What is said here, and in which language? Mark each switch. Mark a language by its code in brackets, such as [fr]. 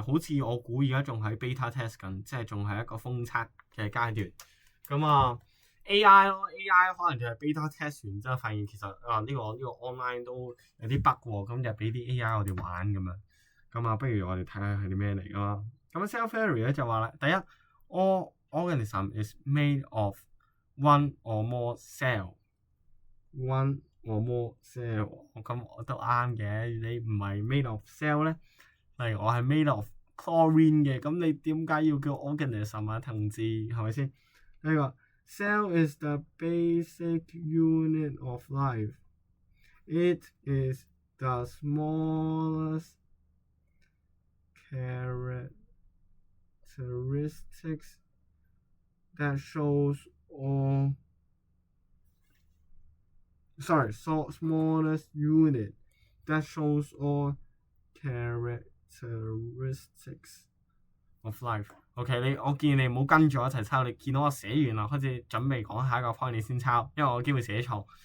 [yue] 好似我估而家仲喺 beta test 緊，即係仲係一個封測嘅階段。咁啊〜A.I. 咯，A.I. 可能就係 beta test 完之後發現其實呢個 online 都有啲 bug 喎，咁就俾啲 A.I. 我哋玩咁樣。咁啊，不如我哋睇下係啲咩嚟啦。咁 cell theory 咧就話啦，第一 [en] all organism is made of one or more cell，one or more cell。 [yue] 咁我都啱嘅，你唔係 made of cell 咧，例如我係 made of chlorine 嘅，咁你點解要叫 organism 啊？同志係咪先？呢個 [en] Cell is the basic unit of life. It is the smallest characteristics that shows all. Smallest unit that shows all characteristics of life。 [yue] OK，我建議你唔好跟住我一齊抄。你見到我寫完啦，開始準備講下一個 point 你先抄，因為我機會寫錯。